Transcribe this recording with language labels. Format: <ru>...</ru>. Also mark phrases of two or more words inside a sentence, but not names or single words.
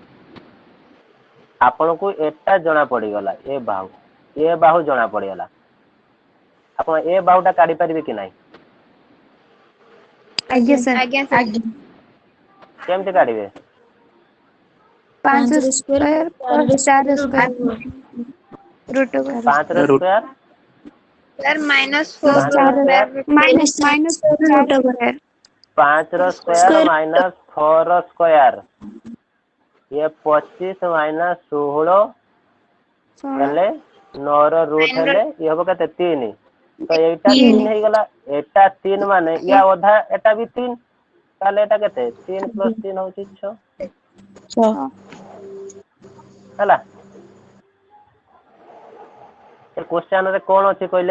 <or>ଆପଣଙ୍କୁ ଏଟା ଜଣା ପଡିଗଲା, ଏ ବାହୁ ଜଣା ପଡିଗଲା। ଆପଣ ଏ ବାହୁଟା କାଢି ପାରିବେ କି ନାହିଁ? ଆଜ୍ଞା ସାର୍। ଆଜ୍ଞା ସାର୍। କେମିତି କାଢିବେ?</or> <en>5 square plus 4 square root over</en> <or>5 ର ସ୍କୋୟାର</or> <en>sir minus</en> <or>ପ୍ଲସ୍ 5 ର 4 ସ୍କୋୟାର ମାଇନସ୍ 4 ସ୍କୋୟାର 5 ର ସ୍କୋୟାର ମାଇନସ୍ 6 ର ସ୍କୋୟାର, ଏ 25 ମାଇନସ୍ 16 ହେଲେ 9 ର ରୁଟ୍ ହେଲେ ଇଏ ହବ କେତେ? 3। ତ ଏଇଟା 3 ହେଇଗଲା, ଏଟା 3 ମାନେ ୟା ଅଧା, ଏଟା ବି 3, ତାହେଲେ ଏଟା କେତେ? 3 + 3 ହଉଛି 6 ହେଲା। ଏ କ୍ୱେଶ୍ଚନ ରେ କଣ ଅଛି କହିଲେ?</or>